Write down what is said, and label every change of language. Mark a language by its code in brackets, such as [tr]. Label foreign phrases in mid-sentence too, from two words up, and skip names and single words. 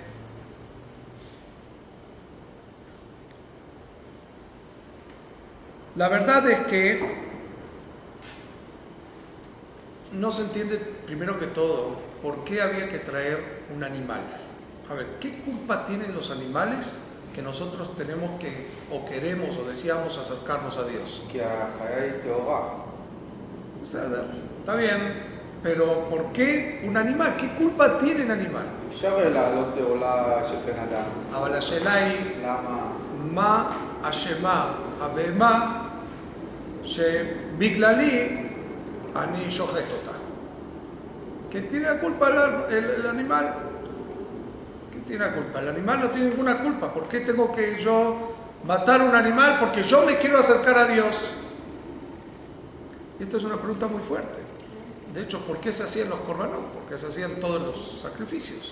[es] La verdad es que no se entiende, primero que todo, por qué había que traer un animal. A ver, ¿qué culpa tienen los animales que nosotros tenemos que, o queremos, o deseamos acercarnos a Dios? O sea, está bien, pero ¿por qué un animal? ¿Qué culpa tiene un animal? [he] אבל השאלה היא, מה אשמה הבהמה שבגללי אני שוחט אותה? [es] ¿Qué tiene la culpa el animal? ¿Qué tiene la culpa? El animal no tiene ninguna culpa. ¿Por qué tengo que yo matar un animal? Porque yo me quiero acercar a Dios. Esta es una pregunta muy fuerte. De hecho, ¿por qué se hacían los korbanot? ¿Por qué se hacían todos los sacrificios?